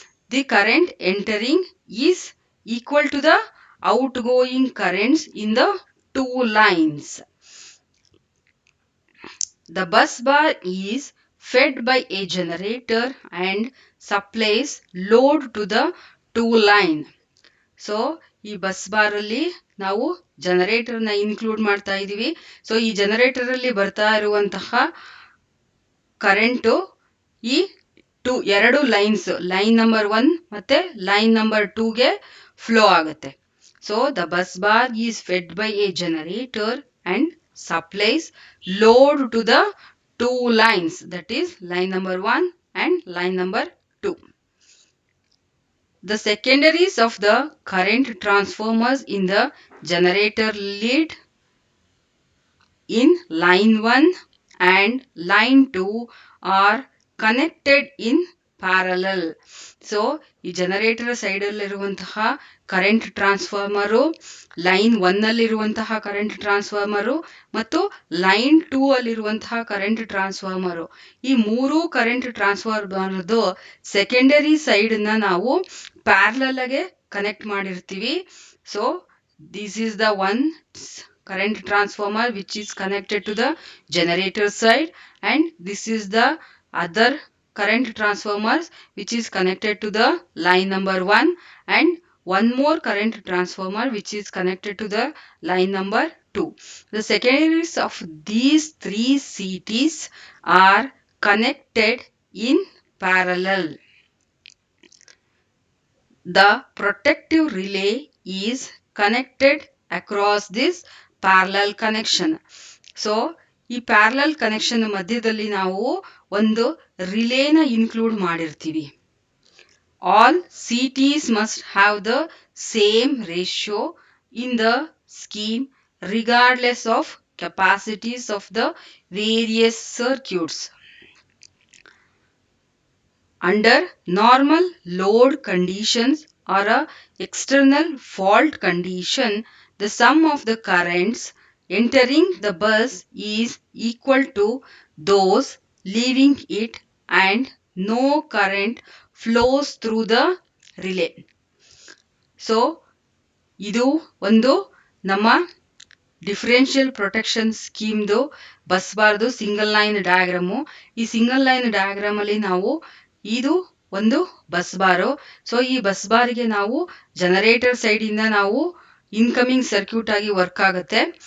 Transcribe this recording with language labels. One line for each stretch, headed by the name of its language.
English: The current entering is equal to the outgoing currents in the two lines. The bus bar is fed by a generator and supplies load to the two line.
Kannada: So ಈ bus bar ಅಲ್ಲಿ ನಾವು generator ನ include ಮಾಡ್ತಾ ಇದೀವಿ. So ಈ generator ಅಲ್ಲಿ ಬರ್ತಾ ಇರುವಂತಹ ಕರೆಂಟು ಈ ಎರಡು ಲೈನ್ಸ್, ಲೈನ್ ನಂಬರ್ 1 ಮತ್ತೆ ಲೈನ್ ನಂಬರ್ 2 ಗೆ ಫ್ಲೋ ಆಗುತ್ತೆ.
English: So the bus bar is fed by a generator and supplies load to the two lines, that is line number 1 and line number 2. The secondaries of the current transformers in the generator lead in line 1 and line 2 are connected in parallel.
Kannada: So ಈ generator side ಅಲ್ಲಿರುವಂತಹ current transformer, line 1 ಅಲ್ಲಿರುವಂತಹ current transformer ಮತ್ತು line 2 ಅಲ್ಲಿರುವಂತಹ current transformer, ಈ ಮೂರು current ಟ್ರಾನ್ಸ್ಫಾರ್ಮರ್ದು secondary side ನ ನಾವು parallel ಆಗಿ ಕನೆಕ್ಟ್ ಮಾಡಿರ್ತೀವಿ.
English: So this is the one current transformer which is connected to the generator side, and this is the other current transformers which is connected to the line number 1, and one more current transformer which is connected to the line number 2. The secondaries of these three CTs are connected in parallel. The protective relay is connected across this parallel connection.
Kannada: So ಈ parallel connection ಮಧ್ಯದಲ್ಲಿ ನಾವು ಒಂದು ರಿಲೇನ include ಮಾಡಿರ್ತೀವಿ.
English: All CTs must have the same ratio in the scheme regardless of capacities of the various circuits. Under normal load conditions or a external fault condition, the sum of the currents entering the bus is equal to those leaving it, and no current flows through the relay.
Kannada: So ಇದು ಒಂದು ನಮ್ಮ differential protection ಸ್ಕೀಮ್ದು bus ಬಾರ್ದು single line diagram. ಈ single line diagram ಅಲ್ಲಿ ನಾವು ಇದು ಒಂದು bus ಬಾರು. So ಈ ಬಸ್ ಬಾರಿಗೆ ನಾವು ಜನರೇಟರ್ ಸೈಡ್ ಇಂದ ನಾವು ಇನ್ಕಮಿಂಗ್ ಸರ್ಕ್ಯೂಟ್ ಆಗಿ ವರ್ಕ್ ಆಗುತ್ತೆ.